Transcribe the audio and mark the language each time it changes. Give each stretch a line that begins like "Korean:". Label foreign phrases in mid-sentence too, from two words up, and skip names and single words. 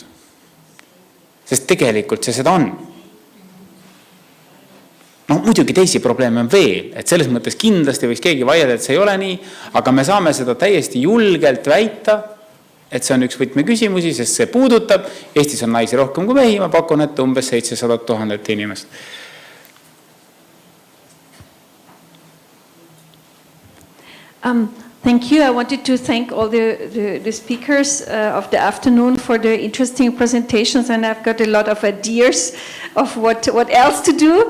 Estonian: Sest tegelikult see seda on. Muidugi teisi probleeme on veel, et selles mõttes kindlasti võiks keegi vaielda, et see ei ole nii, aga me saame seda täiesti julgelt väita, et see on üks võtmeküsimusi, sest see puudutab. Eestis on naisi rohkem kui mehi, ma pakun, et umbes 700 000 inimest.
English: Thank you. I wanted to thank all the speakers of the afternoon for the interesting presentations, and I've got a lot of ideas of what else to do.